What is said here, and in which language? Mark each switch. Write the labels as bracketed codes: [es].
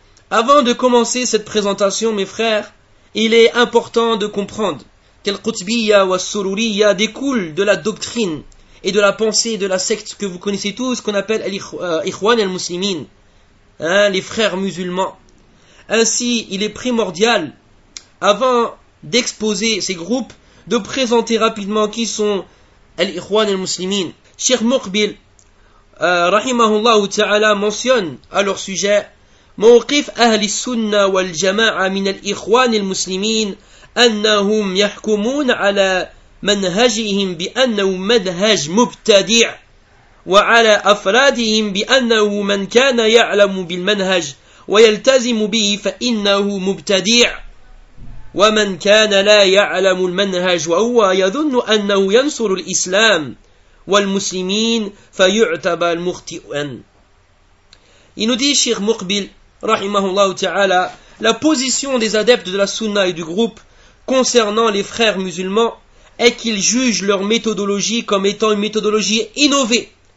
[fr] Avant de commencer cette présentation, mes frères, il est important de comprendre qu'Al-Qutbiyya wa Sururiyya découle de la doctrine et de la pensée de la secte que vous connaissez tous, qu'on appelle Ikhwan al-Muslimin, hein, les frères musulmans. Ainsi, il est primordial, avant d'exposer ces groupes, de présenter rapidement qui sont Al-Ikhwan al-Muslimin. Cheikh Muqbil, rahimahullah ta'ala, mentionne à leur sujet [ar] موقف أهل السنة والجماعة من الإخوان المسلمين أنهم يحكمون على منهجهم بأنه منهج مبتدع وعلى أفرادهم بأنه من كان يعلم بالمنهج ويلتزم به فإنه مبتدع ومن كان لا يعلم المنهج وهو يظن أنه ينصر الإسلام والمسلمين فيعتبر مخطئا. ينودي الشيخ مقبل [fr] Rahimahullah ta'ala, la position des adeptes de la sunna et du groupe concernant les frères musulmans est qu'ils jugent leur méthodologie comme étant une méthodologie innovée.